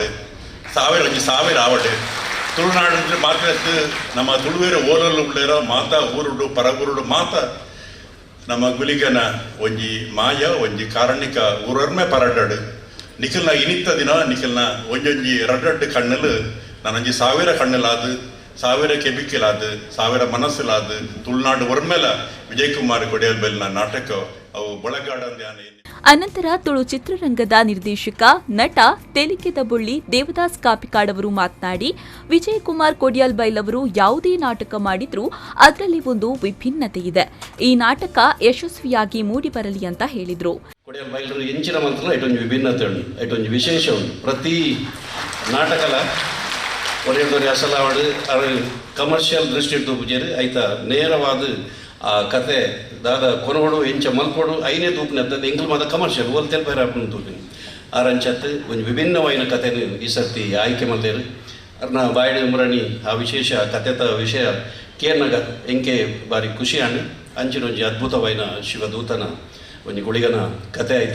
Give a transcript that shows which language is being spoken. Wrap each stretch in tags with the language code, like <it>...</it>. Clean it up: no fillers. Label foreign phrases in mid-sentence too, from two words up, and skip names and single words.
<tcy>ಆವಡೆ ತುಳುನಾಡು ಮಾತ್ರ ನಮ್ಮ ತುಳುವೇರ ಓಲಲ್ಲಿ ಉಳ್ಳೇರ ಮಾತ ಊರುಡು ಪರಗೂರುಡು ಮಾತ ನಮ್ಮ ಗುಳಿಗನ ಒಂಜಿ ಮಾಯ ಒಂಜಿ ಕಾರಣಿಕ ಊರರ್ಮೆ ಪರಡಡು ನಿಖಲ್ನ ಇನಿತ್ತ ದಿನ ನಿಖಲ್ನ ಒಂಜೊಂಜಿ ರಡ್ಡು ಕಣ್ಣಲು ನಾನೊಂಜಿ ಸಾವಿರ ಕಣ್ಣಲಾದು ಸಾವಿರ ಕೆಬಿಕೆಲಾದು ಸಾವಿರ ಮನಸ್ಸಲಾದು ತುಳುನಾಡು ಒರ್ಮೆಲ ವಿಜಯಕುಮಾರ್ ಕೊಡ್ಯಾಲ್ಬೈಲ್ನ ನಾಟಕ ಅವು ಬಳಗಾಡಂದ್ಯಾನೆ.</tcy> <kn>ಅನಂತರ ತುಳು ಚಿತ್ರರಂಗದ ನಿರ್ದೇಶಕ ನಟ ತೆಲಿಕೆದ ಬುಳ್ಳಿ ದೇವದಾಸ್ ಕಾಪಿಕಾಡ್ ಅವರು ಮಾತನಾಡಿ, ವಿಜಯಕುಮಾರ್ ಕೊಡ್ಯಾಲ್ಬೈಲ್ ಅವರು ಯಾವುದೇ ನಾಟಕ ಮಾಡಿದ್ರೂ ಅದರಲ್ಲಿ ಒಂದು ವಿಭಿನ್ನತೆ ಇದೆ. ಈ ನಾಟಕ ಯಶಸ್ವಿಯಾಗಿ ಮೂಡಿಬರಲಿ ಅಂತ ಹೇಳಿದ್ರು.</kn> <tcy>ಕೊಡ್ಯಾಲ್ಬೈಲ್ ಎಂಚಿನ ಮಾತ್ರ ಐಟೊಂದು ವಿಭಿನ್ನತೆ ಉಂಟು, ಐಟೊಂದು ವಿಶೇಷ ಉಂಟು. ಪ್ರತಿ ನಾಟಕಲ ಒರೆಯದೊರೆ ಅಸಲಾವಡು ಅದು ಕಮರ್ಷಿಯಲ್ ದೃಷ್ಟಿ ತೂಪುಜೇರು ಐತ ನೇರವಾದ ಆ ಕತೆ ದಾದ ಕೊನೋಡು ಎಂಚ ಮಲ್ಪೋಡು ಐನೇ ತೂಪಿನತ್ತದ ಎಂಗ್ಲು ಮಾದ ಕಮರ್ಷಿಯಲ್ ಓಲ್ ತೆಲ್ಪೈರ ಹಾಕೊಂಡು ತೂಪಿನಿ ಆರಂಚತ್ತು ಒಂದು ವಿಭಿನ್ನವಾದ ಕಥೆನು ಈ ಸರ್ತಿ ಆಯ್ಕೆ ಮಲ್ದೇರು ಅರ್ನ ಬಾಯಡು ಮುರಣಿ ಆ ವಿಶೇಷ ಕಥೆತ ವಿಷಯ ಕೇರ್ನಾಗ ಎಂಕೆ ಬಾರಿ ಖುಷಿ ಆಣಿ ಅಂಚಿನ ಒಂಜಿ ಅದ್ಭುತವಾದ ಶಿವದೂತನ ಒಂಜಿ ಗುಳಿಗನ ಕತೆ ಆಯಿತು.</tcy>